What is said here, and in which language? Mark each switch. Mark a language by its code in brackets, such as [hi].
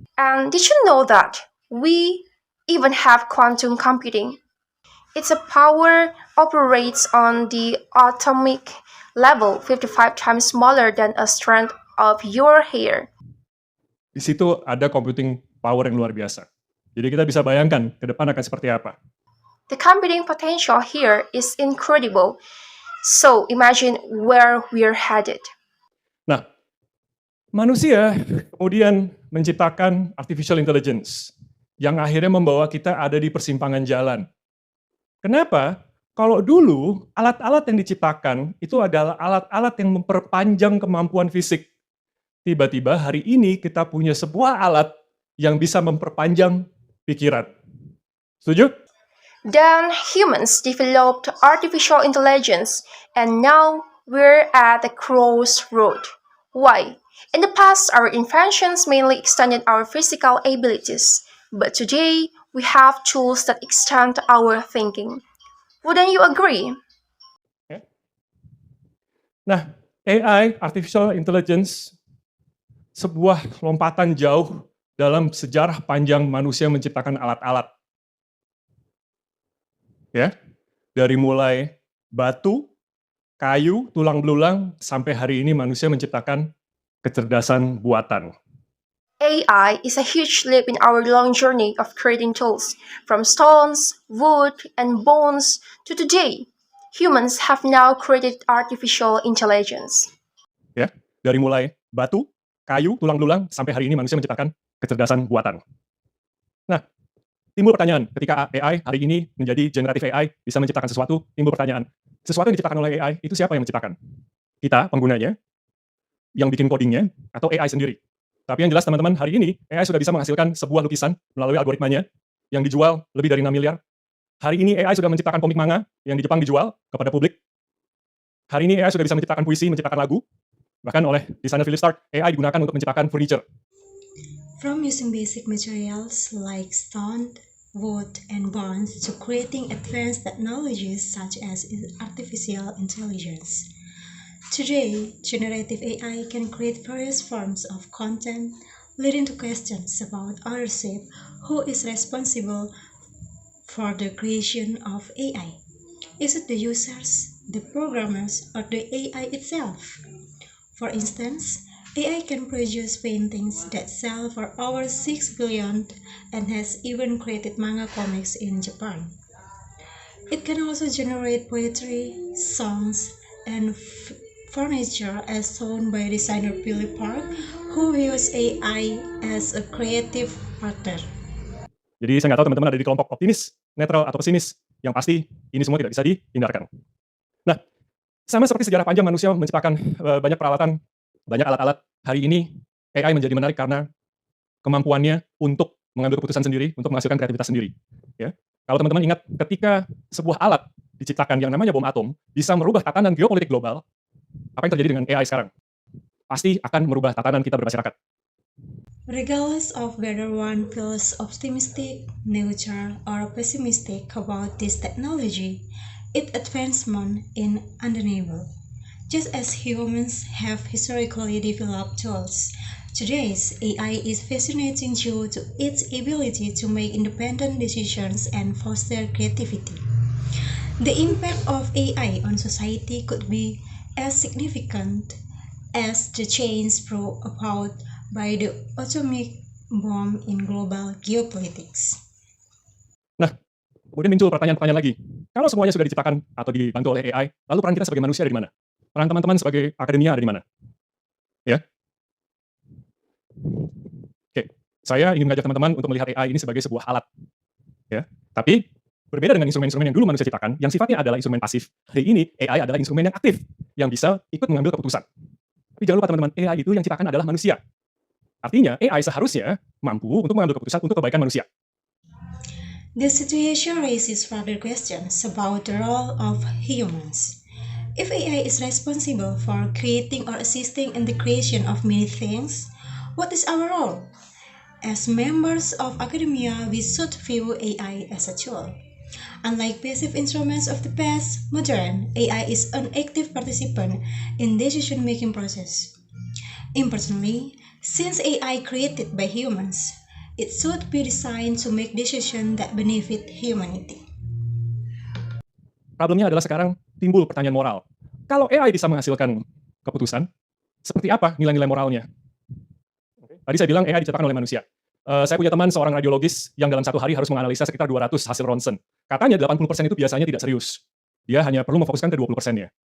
[en] And did you know that we even have quantum computing? Its power operates on the atomic level, 55 times smaller than a strand of your hair. [id] Di situ ada computing power yang luar biasa. Jadi kita bisa bayangkan ke depan akan seperti apa. [en] The computing potential here is incredible. So imagine where we're headed. [id] Nah, manusia kemudian menciptakan artificial intelligence yang akhirnya membawa kita ada di persimpangan jalan. Kenapa? Kalau dulu alat-alat yang diciptakan itu adalah alat-alat yang memperpanjang kemampuan fisik. Tiba-tiba hari ini kita punya sebuah alat yang bisa memperpanjang pikiran. Setuju? [en] Then humans developed artificial intelligence, and now we're at a crossroad. Why? In the past, our inventions mainly extended our physical abilities, but today we have tools that extend our thinking. Wouldn't you agree? [id] Nah, AI, artificial intelligence, sebuah lompatan jauh dalam sejarah panjang manusia menciptakan alat-alat. Ya, dari mulai batu, kayu, tulang belulang, sampai hari ini manusia menciptakan kecerdasan buatan. [en] AI is a huge leap in our long journey of creating tools, from stones, wood, and bones to today. Humans have now created artificial intelligence. [id] Ya, dari mulai batu, kayu, tulang belulang, sampai hari ini manusia menciptakan kecerdasan buatan. Nah, timbul pertanyaan, ketika AI hari ini menjadi generative AI, bisa menciptakan sesuatu, timbul pertanyaan, sesuatu yang diciptakan oleh AI, itu siapa yang menciptakan? Kita, penggunanya, yang bikin codingnya, atau AI sendiri? Tapi yang jelas teman-teman, hari ini AI sudah bisa menghasilkan sebuah lukisan melalui algoritmanya yang dijual lebih dari 6 miliar. Hari ini AI sudah menciptakan komik manga yang di Jepang dijual kepada publik. Hari ini AI sudah bisa menciptakan puisi, menciptakan lagu. Bahkan oleh desainer Philip Stark, AI digunakan untuk menciptakan furniture. [en] From using basic materials like stone, wood, and bones to creating advanced technologies such as artificial intelligence. Today, generative AI can create various forms of content, leading to questions about ownership, who is responsible for the creation of AI. Is it the users, the programmers, or the AI itself? For instance, AI can produce paintings that sell for over 6 billion and has even created manga comics in Japan. It can also generate poetry, songs, and furniture as shown by designer Philip Park, who views AI as a creative partner. [id] Jadi saya nggak tahu teman-teman ada di kelompok optimis, netral, atau pesimis. Yang pasti ini semua tidak bisa dihindarkan. Nah, sama seperti sejarah panjang manusia menciptakan banyak peralatan, banyak alat-alat, hari ini AI menjadi menarik karena kemampuannya untuk mengambil keputusan sendiri, untuk menghasilkan kreativitas sendiri. Ya. Kalau teman-teman ingat, ketika sebuah alat diciptakan yang namanya bom atom, bisa merubah tatanan geopolitik global, apa yang terjadi dengan AI sekarang? Pasti akan merubah tatanan kita bermasyarakat. [en] Regardless of whether one feels optimistic, neutral, or pessimistic about this technology, its advancement is undeniable. Just as humans have historically developed tools, today's AI is fascinating due to its ability to make independent decisions and foster creativity. The impact of AI on society could be as significant as the change brought about by the atomic bomb in global geopolitics. [id] Nah, kemudian muncul pertanyaan-pertanyaan lagi. Kalau semuanya sudah diciptakan atau dibantu oleh AI, lalu peran kita sebagai manusia ada di mana? Peran teman-teman sebagai akademia ada di mana? Ya. Oke, saya ingin mengajak teman-teman untuk melihat AI ini sebagai sebuah alat. Ya. Tapi berbeda dengan instrumen-instrumen yang dulu manusia ciptakan, yang sifatnya adalah instrumen pasif. Hari ini AI adalah instrumen yang aktif, yang bisa ikut mengambil keputusan. Tapi jangan lupa teman-teman, AI itu yang ciptakan adalah manusia. Artinya, AI seharusnya mampu untuk mengambil keputusan untuk kebaikan manusia. [en] This situation raises further questions about the role of humans. If AI is responsible for creating or assisting in the creation of many things, what is our role? As members of academia, we should view AI as a tool. Unlike passive instruments of the past, modern AI is an active participant in decision-making process. Impersonally, since AI created by humans, it should be designed to make decisions that benefit humanity. [id] Problemnya adalah sekarang timbul pertanyaan moral. Kalau AI bisa menghasilkan keputusan, seperti apa nilai-nilai moralnya? Tadi saya bilang AI diciptakan oleh manusia. Saya punya teman seorang radiologis yang dalam satu hari harus menganalisa sekitar 200 hasil ronsen. Katanya 80% itu biasanya tidak serius. Dia hanya perlu memfokuskan ke 20%-nya.